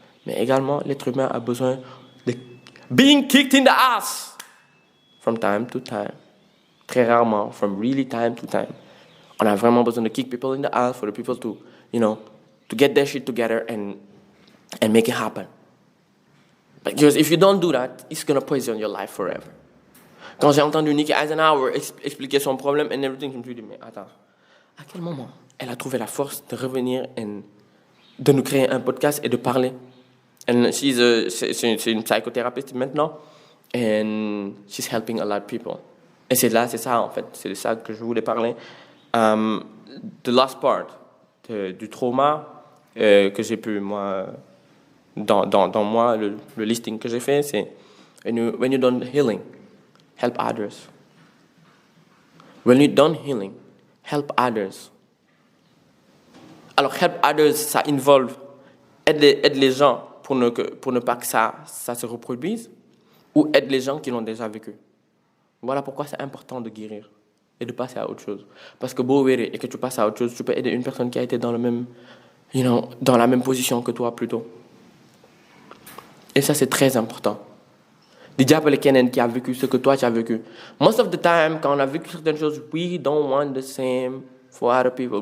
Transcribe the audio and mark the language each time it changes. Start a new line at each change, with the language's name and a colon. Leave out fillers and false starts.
French: Mais également, l'être humain a besoin de
English: being kicked in the ass from time to time.
French: Très rarement,
English: from really time to time.
French: On a vraiment besoin de
English: kick people in the ass for the people to, to get their shit together and make it happen. Because if you don't do that, it's gonna poison your life forever.
French: Quand j'ai entendu Nikki Eisenhower expliquer son problème
English: and everything,
French: je me suis dit, mais attends, à quel moment elle a trouvé la force de revenir et de nous créer un podcast et de parler?
English: And
French: c'est une psychothérapeute maintenant,
English: and she's helping a lot of people.
French: Et c'est ça en fait, c'est de ça que je voulais parler.
English: The last part
French: du trauma que j'ai pu, moi, dans moi, le listing que j'ai fait, c'est
English: when you done healing, help others. When you done healing, help others.
French: Alors,
English: help others,
French: ça involve aide les gens pour ne pas que ça se reproduise, ou aide les gens qui l'ont déjà vécu. Voilà pourquoi c'est important de guérir et de passer à autre chose. Parce que
Wolof: beau wéré
French: et que tu passes à autre chose, tu peux aider une personne qui a été dans la même position que toi plutôt. Et ça, c'est très important.
Wolof: De jàppale keneen
French: qui a vécu ce que toi tu as vécu.
English: Most of the time,
French: quand on a vécu certaines choses,
English: we don't want the same for other people.